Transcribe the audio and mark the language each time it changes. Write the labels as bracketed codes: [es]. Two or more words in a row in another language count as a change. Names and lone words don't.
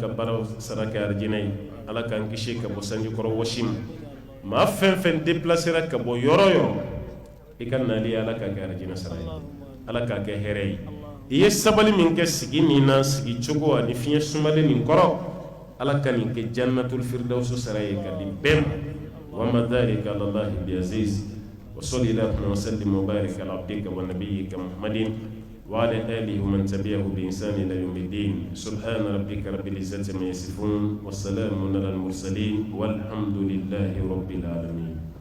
[bm] ka baara sara kɛ arijinɛ ye ala k'an kisi ka bɔ sanjikɔrɔ wɔsi ma maa fɛn fɛn déplacera ka bɔ yɔrɔ yɔrɔ i ka nali ala ka kɛ arijinɛ sara ye ala k'a kɛ hɛrɛ ye i ye sabali min kɛ sigi min na sigi cogo ani fiɲɛ sumalen nin kɔrɔ ala ka nin kɛ [ar] جنة الفردوس [bm] sara ye ka di bɛɛ ma [ar] وما ذلك على الله بعزيز وصل اللهم وسلم وبارك على عبدك ونبيك محمد وعلى آله ومن تبعه بإحسان إلى يوم الدين سبحان ربك رب العزة عما يصفون وسلام على المرسلين والحمد لله رب العالمين.